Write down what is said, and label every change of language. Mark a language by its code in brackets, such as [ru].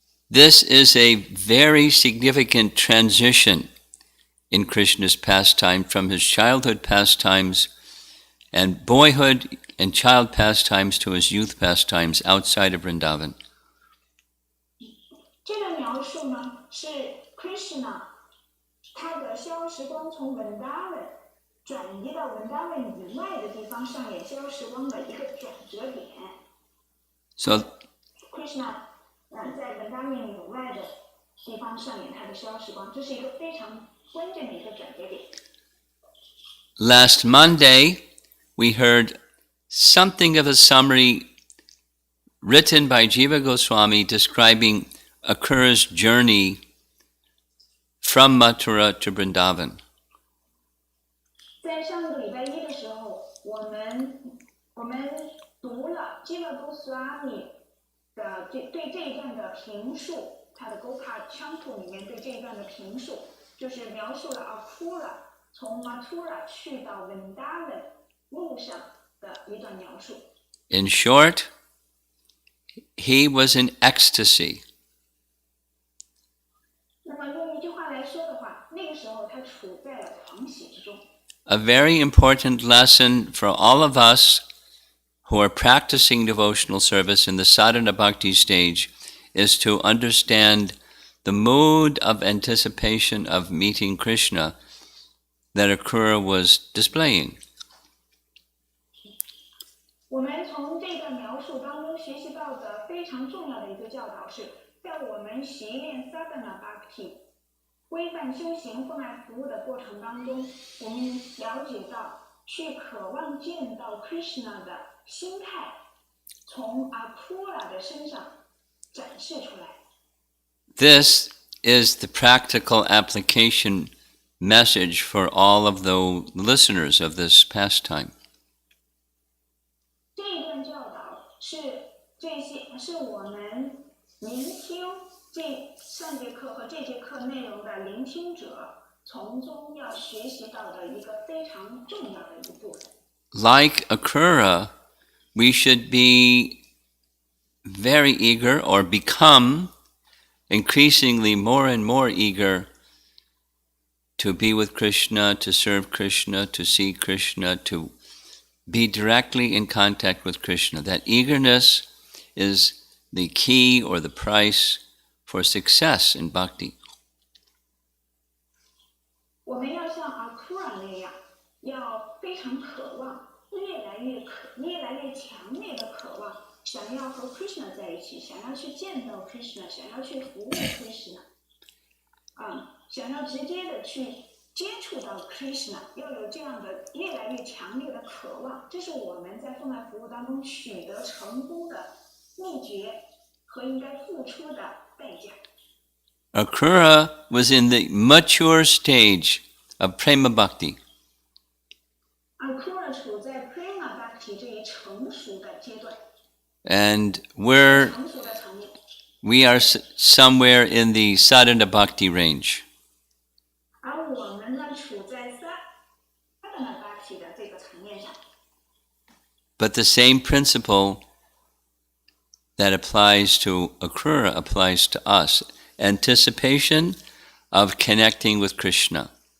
[en] This is a very significant transition in Krishna's pastime from his childhood pastimes and boyhood and child pastimes to his youth pastimes outside of Vrindavan. [zh] 这个描述呢，是 Krishna 他的逍遥时光从 Vrindavan 转移到 Vrindavan 以外的地方上演逍遥时光的一个转折点。 [en] So [zh] Krishna 在 Vrindavan 以外的地方上演他的逍遥时光，这是一个非常关键的一个转折点。 [en] last Monday, we heard something of a summary written by Jiva Goswami describing Akura's journey from Mathura to Vrindavan. [zh] 在上个礼拜一的时候，我们读了 Jiva Goswami 的对这一段的评述，他的 Gopa Chantu 里面对这一段的评述，就是描述了 Akura 从 Mathura 去到 Vrindavan 路上的一段描述。 [en] In short, he was in ecstasy. [zh] 那么用一句话来说的话，那个时候他处在了狂喜之中。 [en] A very important lesson for all of us who are practicing devotional service in the sadhana bhakti stage is to understand the mood of anticipation of meeting Krishna that Akura was displaying. [zh] 我们从这段描述当中学习到的非常重要的一个教导是，在我们习练 sadhana bhakti 规范修行、奉爱服务的过程当中，我们了解到去渴望见到 Krishna 的心态从 Akura 的身上展示出来。 [en] This is the practical application message for all of the listeners of this pastime. [zh] 这一段教导是我们聆听上节课和这节课内容的聆听者从中要学习到的一个非常重要的一部分。 [en] Like Akura, we should be very eager or become increasingly more and more eager to be with Krishna, to serve Krishna, to see Krishna, to be directly in contact with Krishna. That eagerness is the key or the price for success in bhakti. [zh] 我们要像 Akura 那样，要非常渴望，越来越强烈的渴望，想要和 Krishna 在一起，想要去见到 Krishna， 想要去服务 Krishna， 想要直接的去接触到 Krishna， 要有这样的越来越强烈的渴望，这是我们在奉爱服务当中取得成功的秘诀和应该付出的代价。 [en] Akura was in the mature stage of prema bhakti. [zh] Akura 处在 prema bhakti 这一成熟的阶段。 [en] And [zh] 成熟的层面。 [en] we are somewhere in the sadhana bhakti range. [zh] 而我们呢，处在 sadhana bhakti 的这个层面上。 [en] But the same principle that applies to Akura applies to us. Anticipation of connecting with Krishna.